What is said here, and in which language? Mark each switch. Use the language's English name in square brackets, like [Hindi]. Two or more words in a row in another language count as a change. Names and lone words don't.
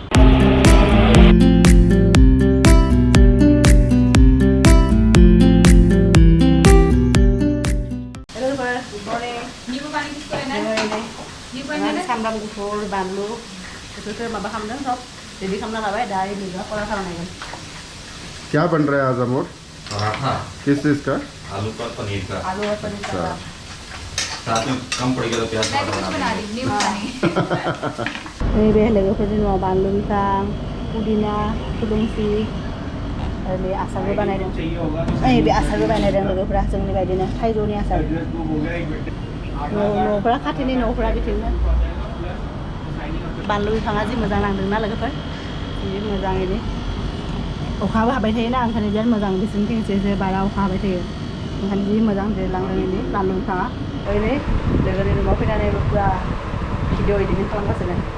[Bodo] सामब्राम गुफुर बानलु बेफोरखौ माबा खालामदों सब रेडि खालामना लाबाय दा मैगं पराठा खालामनांगोन [Hindi] क्या बन रहा है आज अमोर पराठा किस चीज का आलू का पनीर का आलू और पनीर का साथ में कम पड़ेगा तो प्याज पराठा बना देंगे [Bodo] बे लोगोफोरनि न'आव बानलु बिफां पुदिना थुलुंसि आरो बे आसारबो बानायदों बे आसारबो बानायदों लोगोफोरा जोंनि बायदिनो थाइजौनि आसार न'फोरा खाथिनि न'फोरा बिथिंनो बानलु बिफाङा जि मोजां नांदोंना लोगोफोर जि मोजाङैनो अखाबो हाबाय थायोना ओंखायनो बिराद मोजां बिसोरनिथिं एसे बारा अखा हाबाय थायो ओंखायनो जि मोजां देरलांदों इनि बानलु बिफाङा ओरैनो लोगोनि न'आव फैनानै पुरा [English] video editing [Bodo] खालामगासिनो